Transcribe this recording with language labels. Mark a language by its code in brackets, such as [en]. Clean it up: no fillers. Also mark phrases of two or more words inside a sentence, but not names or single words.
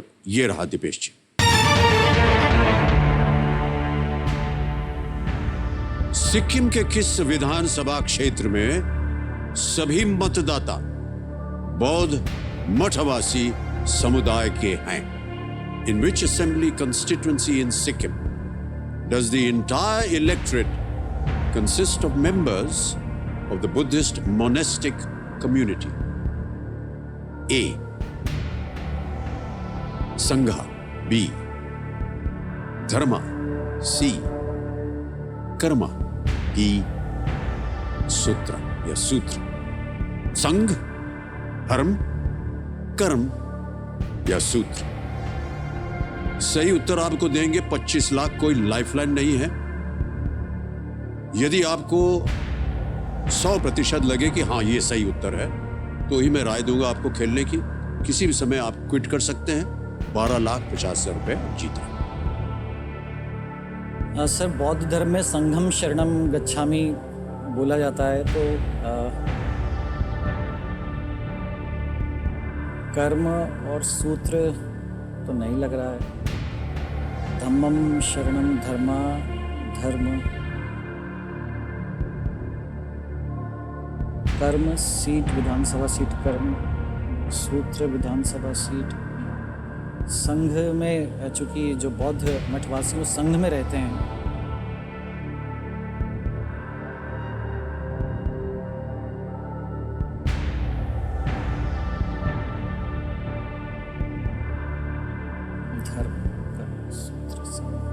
[hi] ये रहा दिपेश जी। सिक्किम के किस विधानसभा क्षेत्र में सभी मतदाता बौद्ध मठवासी समुदाय के हैं? [en] In which assembly constituency in Sikkim does the entire electorate consist of members of the Buddhist monastic community? A. Sangha. B. Dharma. C. Karma. D. [hi] Sutra या सूत्र। संघ, धर्म, कर्म या सूत्र? सही उत्तर आपको देंगे 25 लाख। कोई लाइफलाइन नहीं है। यदि आपको 100% लगे कि हाँ ये सही उत्तर है, तो ही मैं राय दूंगा आपको खेलने की। किसी भी समय आप क्विट कर सकते हैं 12,50,000 रुपए जीत रहे हैं। सर, बौद्ध धर्म में [pi] संघम शरणम गच्छामि [hi] बोला जाता है, तो कर्म और सूत्र तो नहीं लग रहा है। [pi] धम्मम शरणम [hi] धर्मा धर्म कर्म सीट विधानसभा सीट कर्म सूत्र विधानसभा सीट संघ में, चूंकि जो बौद्ध मठवासी वो संघ में रहते हैं, धर्म कर्म सूत्र संघ।